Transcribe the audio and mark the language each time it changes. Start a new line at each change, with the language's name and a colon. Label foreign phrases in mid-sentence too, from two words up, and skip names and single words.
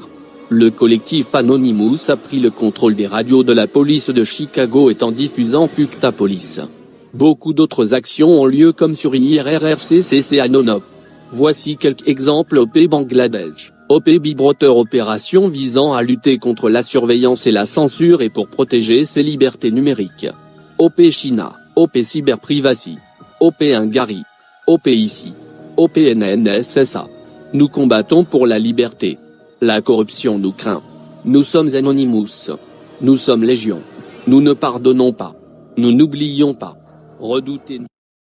French: Le collectif Anonymous a pris le contrôle des radios de la police de Chicago et en diffusant Fuck ta police. Beaucoup d'autres actions ont lieu comme sur IRRCCC Anonop. Voici quelques exemples. OP Bangladesh. OP Bibroter, opération visant à lutter contre la surveillance et la censure et pour protéger ses libertés numériques. OP China. OP Cyberprivacy. OP Hungary. OP ici. OP NNSSA. Nous combattons pour la liberté. La corruption nous craint. Nous sommes Anonymous. Nous sommes Légion. Nous ne pardonnons pas. Nous n'oublions pas. Redoutez-nous.